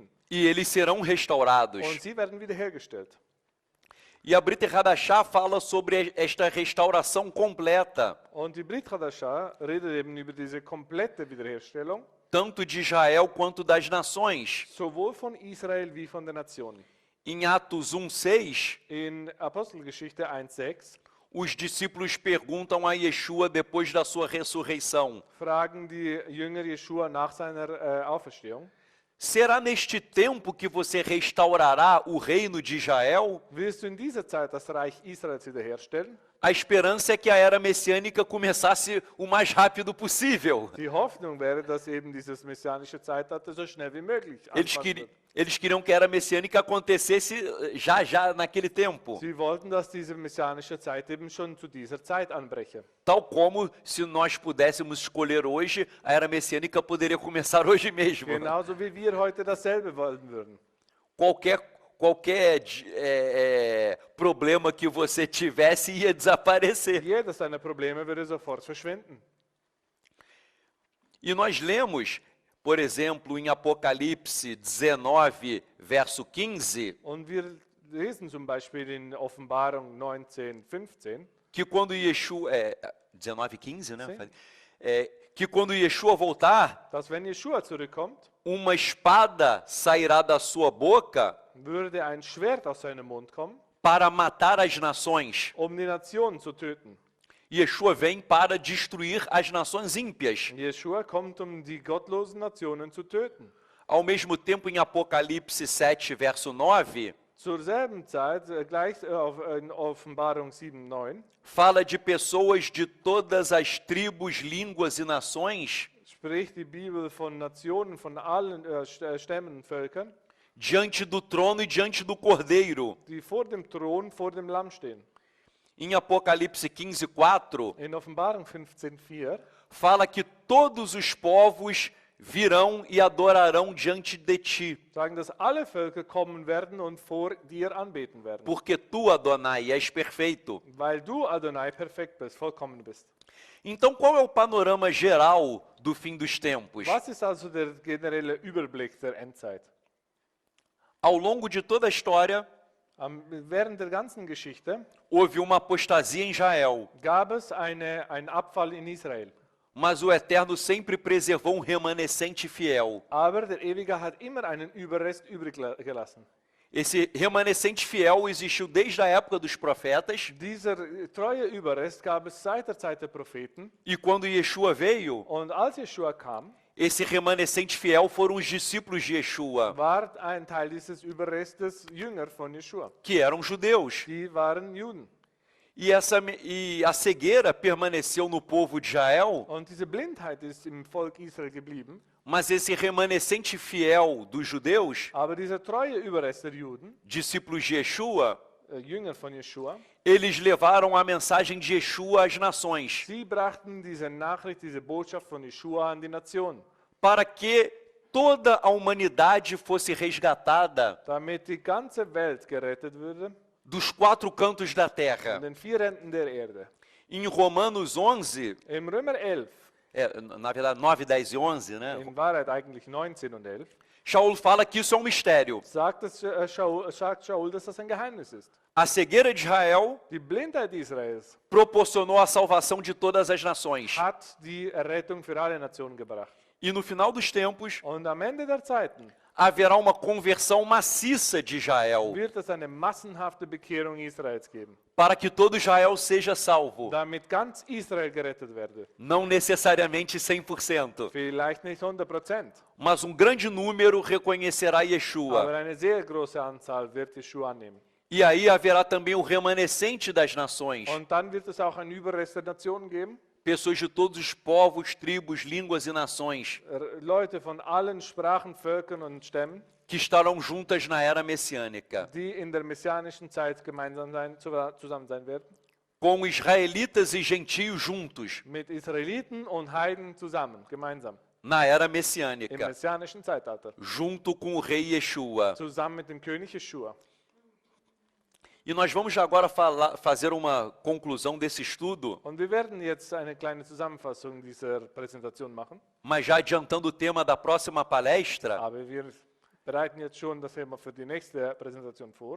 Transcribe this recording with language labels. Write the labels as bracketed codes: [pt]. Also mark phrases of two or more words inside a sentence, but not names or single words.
[pt] e eles serão restaurados. [de] Und sie werden wiederhergestellt. [pt] E a Brit Hadashah fala sobre esta restauração completa, [de] Und die Brit Hadashah redet eben über diese komplette Wiederherstellung, [pt] tanto de Israel quanto das nações. [de] sowohl von Israel wie von den Nationen. [pt] Em Atos 1:6, [de] In Apostelgeschichte 1,6 [pt] os discípulos perguntam a Yeshua depois da sua ressurreição: [de] fragen die Jünger Jeschua nach seiner Auferstehung: [pt] será neste tempo que você restaurará o reino de Israel? [de] Willst du in dieser Zeit das Reich Israels wiederherstellen? [pt] A esperança é que a era messiânica começasse o mais rápido possível. [de] Die Hoffnung wäre, dass eben dieses messianische Zeitalter so schnell wie möglich anfangen wird. [pt] Eles queriam que a era messiânica acontecesse já naquele tempo. [de] Sie wollten, dass diese messianische Zeit eben schon zu dieser Zeit anbreche. [pt] Tal como, se nós pudéssemos escolher hoje, a era messiânica poderia começar hoje mesmo. [de] Genauso wie wir heute dasselbe wollen würden. [pt] Qualquer problema que você tivesse ia desaparecer. [de] Jeder seiner Probleme würde sofort verschwinden. [pt] E nós lemos, por exemplo, em Apocalipse 19, verso 15, [de] Und wir lesen zum Beispiel in Offenbarung 19:15, [pt] que quando Yeshua... 19:15, né? Sim. Que quando Yeshua voltar, [de] dass wenn Jeschua zurückkommt, [pt] uma espada sairá da sua boca [de] würde ein Schwert aus seinem Mund kommen, [pt] para matar as nações. [de] die Nationen zu töten. [pt] Yeshua vem para destruir as nações ímpias. [de] Jeschua kommt, die gottlosen Nationen zu töten. [pt] Ao mesmo tempo, em Apocalipse 7, verso 9, [de] Zur selben Zeit, gleich in Offenbarung 7,9, [pt] fala de pessoas de todas as tribos, línguas e nações [de] spricht die Bibel von Nationen, von allen Stämmen, Völkern, [pt] diante do trono e diante do Cordeiro. [de] die vor dem Thron, vor dem Lamm stehen. [pt] Em Apocalipse 15, 4, [de] In Offenbarung 15,4 [pt] fala que todos os povos virão e adorarão diante de ti, [de] sagen, dass alle Völker kommen werden und vor dir anbeten werden. [pt] porque tu, Adonai, és perfeito. [de] Weil du, Adonai, perfekt bist, vollkommen bist. [pt] Então, qual é o panorama geral do fim dos tempos? [de] Was ist also der generelle Überblick der Endzeit? [pt] Ao longo de toda a história, [de] Während der ganzen Geschichte [pt] houve uma apostasia em Israel, [de] gab es einen Abfall in Israel. [pt] mas o Eterno sempre preservou um remanescente fiel. [de] Aber der Ewige hat immer einen Überrest übrig gelassen. [pt] Esse remanescente fiel existiu desde a época dos profetas, [de] Dieser treue Überrest gab es seit der Zeit der Propheten. [pt] e quando Yeshua veio, [de] Und als Jeschua kam, [pt] esse remanescente fiel foram os discípulos de Yeshua, [de] war ein Teil dieses Überrestes Jünger von Jeschua. [pt] que eram judeus. [de] Die waren Juden. [pt] E a cegueira permaneceu no povo de Israel, [de] Und diese Blindheit ist im Volk Israel geblieben. [pt] mas esse remanescente fiel dos judeus, [de] Aber dieser treue Überrest der Juden, [pt] discípulos de Yeshua, [de] Jünger von Jeschua, [pt] eles levaram a mensagem de Yeshua às nações, [de] sie brachten diese Nachricht, diese Botschaft von Jeschua an die Nation, [pt] para que toda a humanidade fosse resgatada [de] damit die ganze Welt gerettet würde, [pt] dos quatro cantos da [de] an [pt] terra. [de] den vier Enden der Erde. [pt] Em Romanos 11, [de] Im Römer 11, [pt] na verdade 9, 10 e 11, né? [de] in Wahrheit eigentlich 19 und 11, [pt] Shaul fala que isso é um mistério. [de] sagt Shaul, dass das ein Geheimnis ist. [pt] A cegueira de Israel [de] Die Blindheit Israels [pt] proporcionou a salvação de todas as nações. [de] hat die Errettung für alle Nationen gebracht. [pt] E no final dos tempos, [de] Und am Ende der Zeiten [pt] haverá uma conversão maciça de Israel, [de] wird es eine massenhafte Bekehrung Israels geben, [pt] para que todo Israel seja salvo. [de] damit ganz Israel gerettet werde. [pt] Não necessariamente 100%, [de] Vielleicht nicht 100%, [pt] mas um grande número reconhecerá [de] aber [pt] Yeshua. [de] eine sehr große Anzahl wird Jeschua annehmen. [pt] E aí haverá também o remanescente das nações, [de] Und dann wird es auch einen Überrest der Nationen geben, [pt] pessoas de todos os povos, tribos, línguas e nações, [de] Leute von allen Sprachen, Völkern und Stämmen, [pt] que estarão juntas na era messiânica, [de] die in der messianischen Zeit zusammen sein werden, [pt] com israelitas e gentios juntos, [de] mit Israeliten und Heiden zusammen, gemeinsam, [pt] na era [de] im [pt] messiânica, [de] messianischen Zeitalter, [pt] junto com o rei Yeshua. [de] zusammen mit dem König Jeschua. [pt] E nós vamos agora fazer uma conclusão desse estudo, [de] Und wir werden jetzt eine kleine Zusammenfassung dieser Präsentation machen, [pt] mas já adiantando o tema da próxima palestra, [de] aber wir bereiten jetzt schon das Thema für die nächste Präsentation vor.